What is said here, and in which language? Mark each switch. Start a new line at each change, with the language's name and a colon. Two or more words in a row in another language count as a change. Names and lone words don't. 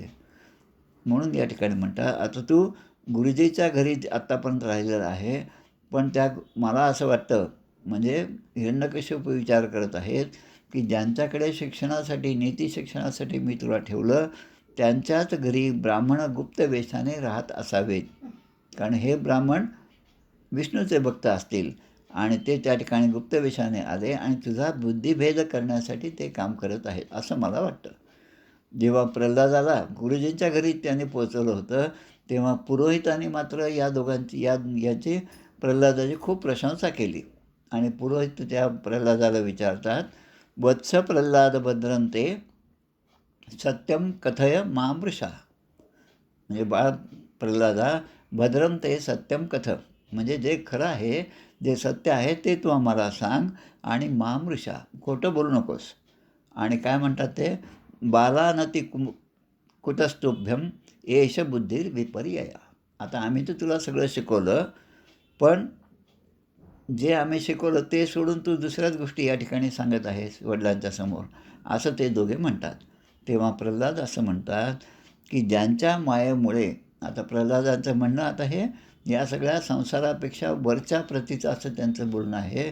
Marathi: म्हणून या ठिकाणी म्हणतात, आता तू गुरुजीच्या घरी आत्तापर्यंत राहिलेला आहे, पण मला असं वाटतं, म्हणजे हिरण्यकश्यप विचार करत आहेत की ज्यांच्याकडे शिक्षणासाठी, नीती शिक्षणासाठी मी तुला ठेवलं त्यांच्याच घरी ब्राह्मण गुप्त वेशाने राहत असावेत, कारण हे ब्राह्मण विष्णूचे भक्त असतील आणि ते त्या ठिकाणी गुप्त वेशाने आले आणि तुझा बुद्धिभेद करण्यासाठी ते काम करत आहेत असं मला वाटतं. जेव्हा प्रल्हादाला गुरुजींच्या घरी त्याने पोचवलं होतं तेव्हा पुरोहितांनी मात्र या दोघांची याची प्रल्हादाची खूप प्रशंसा केली आणि पुरोहित त्या प्रल्हादाला विचारतात,
Sanskrit: वत्स प्रल्हाद भद्रंते सत्यम कथय मामृषा.
Marathi: म्हणजे बाळ प्रल्हादा,
Sanskrit: भद्रम ते सत्यम कथ,
Marathi: म्हणजे जे खरं आहे, जे सत्य आहे ते तू आम्हाला सांग आणि मामृषा, खोटं बोलू नकोस. आणि काय म्हणतात ते,
Sanskrit: बालानती कुटस्थुभ्यम एष बुद्धिर विपर्यया.
Marathi: आता आम्ही तर तुला सगळं शिकवलं, पण जे आम्ही शिकवलं ते सोडून तू दुसऱ्याच गोष्टी या ठिकाणी सांगत आहेस वडिलांच्या समोर, असं ते दोघे म्हणतात. तेव्हा प्रल्हाद असं म्हणतात की ज्यांच्या मायेमुळे, आता प्रल्हादांचं म्हणणं आता हे या सगळ्या संसारापेक्षा वरच्या प्रतीचं असं त्यांचं बोलणं आहे.